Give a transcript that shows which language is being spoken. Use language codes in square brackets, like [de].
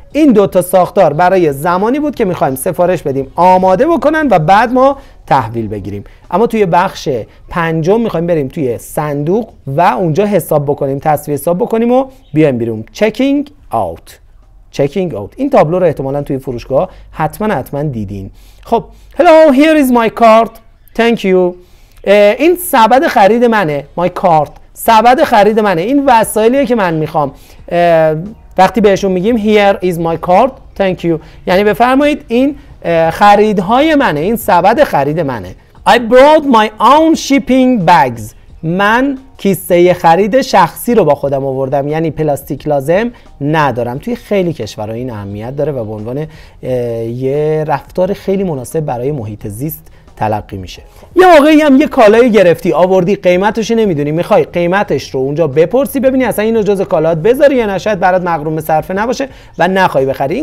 [fa] این دوتا ساختار برای زمانی بود که میخوایم سفارش بدیم آماده بکنن و بعد ما تحویل بگیریم. اما توی بخش پنجم میخوایم بریم توی صندوق و اونجا حساب بکنیم، تصفیه حساب بکنیم و بیایم بیرون. [en] Checking out. Checking out. [fa] این تابلو رو احتمالاً توی فروشگاه حتما دیدین. [en] خب hello here is my card. Thank you. [fa] این سبد خرید منه. [en] My card. [fa] سبد خرید منه. این وسایلیه که من میخوام. وقتی بهشون میگیم [en] here is my card. Thank you. [fa] یعنی بفرمایید این خریدهای منه، این سبد خرید منه. [en] I brought my own shipping bags. [fa] من کیسه خرید شخصی رو با خودم آوردم، یعنی پلاستیک لازم ندارم. توی خیلی کشورها این اهمیت داره و به عنوان یه رفتار خیلی مناسب برای محیط زیست تلقی میشه. یه موقعی هم یه کالایی گرفتی آوردی قیمتش نمیدونی، میخوای قیمتش رو اونجا بپرسی ببینی اصلا اینو جزء کالات بذاری یا نه، شاید برات مغروم به صرفه نباشه و نخوای بخری.